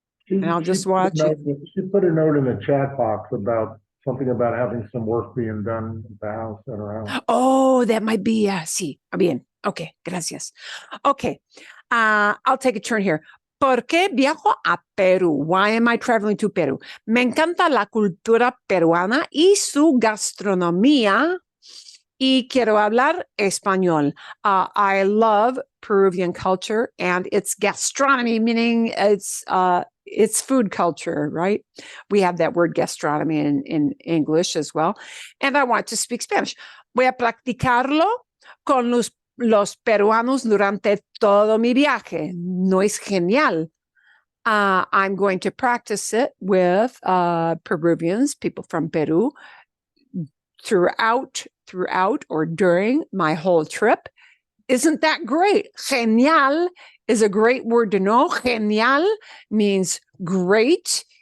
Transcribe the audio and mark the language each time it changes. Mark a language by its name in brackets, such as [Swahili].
[English] And I'll just watch it. She put a note in the chat box about something about having some work being done at the house at her house. Oh, that might be, [Spanish] sí, bien. [English] Okay, gracias. Okay, I'll take a turn here. [Spanish] ¿Por qué viajo a Perú? [English] Why am I traveling to Perú? [Spanish] Me encanta la cultura peruana y su gastronomía, y quiero hablar español. [English] I love Peruvian culture and its gastronomy, meaning it's food culture, right? We have that word gastronomy in English as well. And I want to speak Spanish. [Spanish] Voy a practicarlo con los peruanos durante todo mi viaje. ¿No es genial? [English] I'm going to practice it with Peruvians, people from Peru, throughout or during my whole trip. Isn't that great? Genial is a great word to know. Genial means great.